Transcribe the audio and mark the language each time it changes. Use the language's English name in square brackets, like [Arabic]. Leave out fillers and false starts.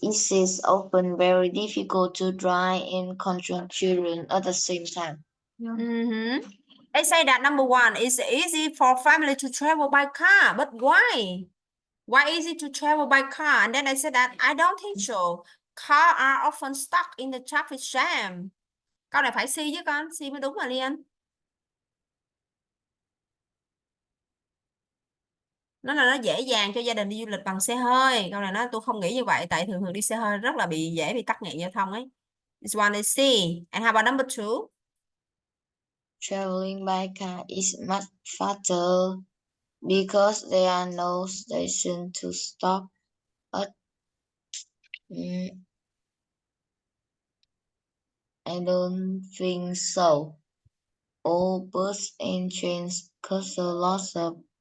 [English] It is often very difficult to drive and control children at the same time. They say that number 1 is easy for family to travel by car, but why? Why is it to travel by car? And then I said that I don't think so. Cars are often stuck in the traffic jam. [Vietnamese] Câu này phải C chứ con, C mới đúng mà Liên. Nó là nó dễ dàng cho gia đình đi du lịch bằng xe hơi. Câu này nó tôi không nghĩ như vậy, tại thường thường đi xe hơi rất là dễ bị tắc nghẽn giao thông ấy. [English] This one is C. And how about number 2? Traveling by car is much faster because there are no stations to stop at. I don't think so. All bus and trains cost a lot of.